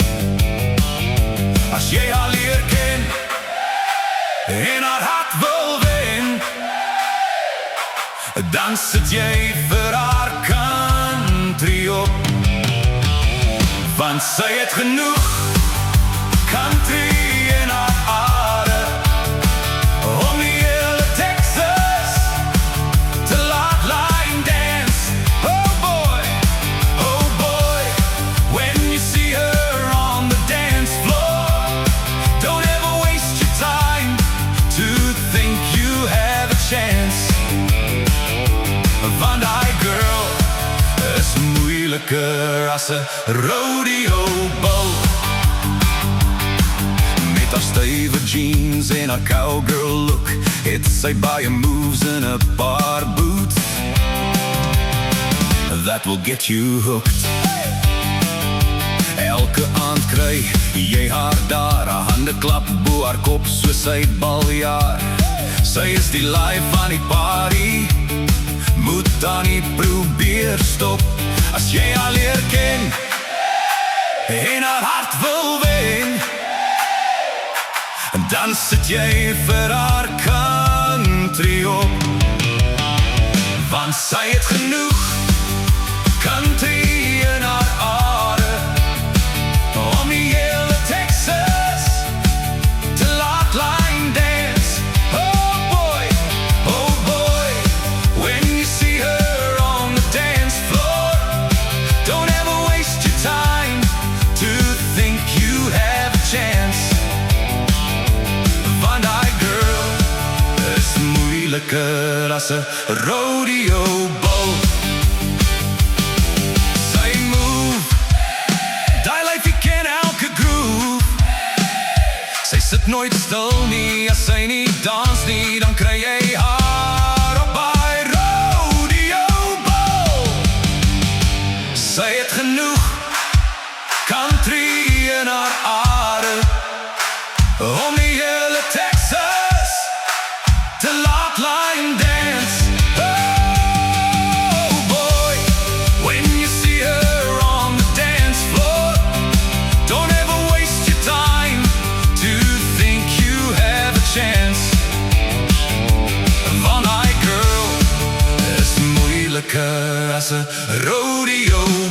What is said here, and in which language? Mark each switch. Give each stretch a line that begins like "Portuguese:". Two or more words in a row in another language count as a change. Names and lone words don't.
Afrikaans: As jy haar leer ken en haar hart wil wen, dan sit jy vir haar country op, want sy het genoeg country in haar aarde om die hele Texas te laat
English: line dance. Oh boy, when you see her on the dance floor, don't ever waste your time to think you have a chance.
Afrikaans: Van die girl is moeiliker as 'n
English: rodeo bull.
Afrikaans: Met haar stywe jeans en haar
English: cowgirl look,
Afrikaans: het sy baie moves in 'n paar
English: boots that will get you hooked.
Afrikaans: Elke aand kry jy haar daar, haar hande klap bo haar kop soos sy baljaar. Sy is die life van die party, moet dan nie probeer stop. As jy haar leer ken en haar hart wil wen, dan sit jy vir haar country op, want sy het genoeg country in haar aarde om die hele Texas te laat
English: line dance. Oh boy, when you see her on the dance floor, don't ever waste your time to think you have a chance.
Afrikaans: Van die girl is moeiliker as 'n
English: rodeo bull.
Afrikaans: Sy move, die lyfie ken elke groove. Sy sit nooit stil nie, as sy nie dans nie, dan kry jy haar op by
English: rodeo bull.
Afrikaans: Sy het genoeg country in haar aarde om die hele Texas te laat
English: line dance. Oh boy, when you see her on the dance floor, don't ever waste your time to think you have a chance.
Afrikaans: Van die girl is moeiliker as 'n rodeo